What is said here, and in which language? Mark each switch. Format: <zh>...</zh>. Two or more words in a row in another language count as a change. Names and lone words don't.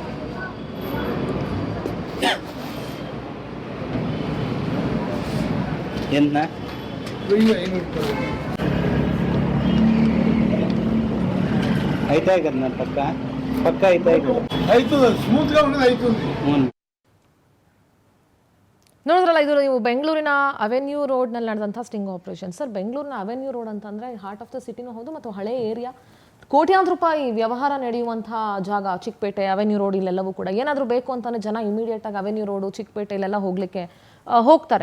<te>ఎంత? 1500 అవుతాయి కదా పక్క పక్క అవుతాయి కదా. అవుతుంది, స్మూత్ గా ఉండేది అవుతుంది. అవును.</te> <kn>ನೋಡಿದ್ರಲ್ಲ, ಇದು ನೀವು ಬೆಂಗಳೂರಿನ ಅವೆನ್ಯೂ ರೋಡ್ನಲ್ಲಿ ನಡೆದಂಥ</kn> <en>sting operation.</en> <kn>ಸರ್, ಬೆಂಗಳೂರಿನ ಅವೆನ್ಯೂ ರೋಡ್ ಅಂತಂದರೆ</kn> <en>heart of the cityನೂ</en> <kn>ಹೌದು ಮತ್ತು ಹಳೆ ಏರಿಯಾ, ಕೋಟ್ಯಾಂತರ ರೂಪಾಯಿ ವ್ಯವಹಾರ ನಡೆಯುವಂಥ ಜಾಗ. ಚಿಕ್ಕಪೇಟೆ ಅವೆನ್ಯೂ ರೋಡ್ ಇಲ್ಲೆಲ್ಲವೂ ಕೂಡ ಏನಾದರೂ ಬೇಕು ಅಂತಲೇ ಜನ ಇಮಿಡಿಯೇಟಾಗಿ ಅವೆನ್ಯೂ ರೋಡು, ಚಿಕ್ಕಪೇಟೆ ಇಲ್ಲೆಲ್ಲ ಹೋಗಲಿಕ್ಕೆ ಹೋಗ್ತಾರೆ.</kn>